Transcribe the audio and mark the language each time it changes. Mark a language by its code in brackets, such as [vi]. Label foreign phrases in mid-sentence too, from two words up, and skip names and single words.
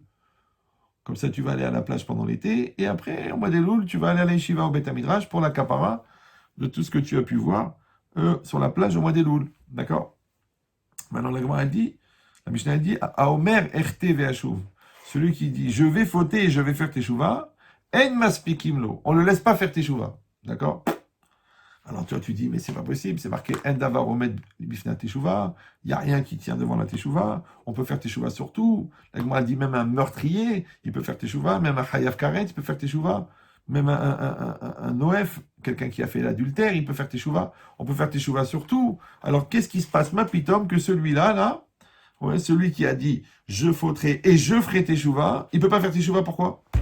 [fr] Comme ça, tu vas aller à la plage pendant l'été, et après, au mois d'Elul, tu vas aller à l'Yeshiva au Beth Midrash pour la capara de tout ce que tu as pu voir sur la plage au mois d'Elul, d'accord? Maintenant, la Gemara dit, la Mishnah dit, [he] האומר אחטא ואשוב. [fr] Celui qui dit, je vais fauter et je vais faire teshuva, [he] אין מספיקים לו. [fr] On ne le laisse pas faire teshuva, d'accord? Alors tu dis, mais c'est pas possible, c'est marqué [he] אין דבר עומד בפני תשובה, [fr] il n'y a rien qui tient devant la teshuva, on peut faire teshuva sur tout. La Gemara dit même un meurtrier, il peut faire teshuva, même un [he] חייב כרת, [fr] il peut faire teshuva, même un noef, quelqu'un qui a fait l'adultère, il peut faire teshuva, on peut faire teshuva sur tout. Alors qu'est-ce qui se passe, [he] מה פתאום, [fr] que celui-là, là, ouais, celui qui a dit, je fauterai et je ferai teshuva, il peut pas faire teshuva, pourquoi?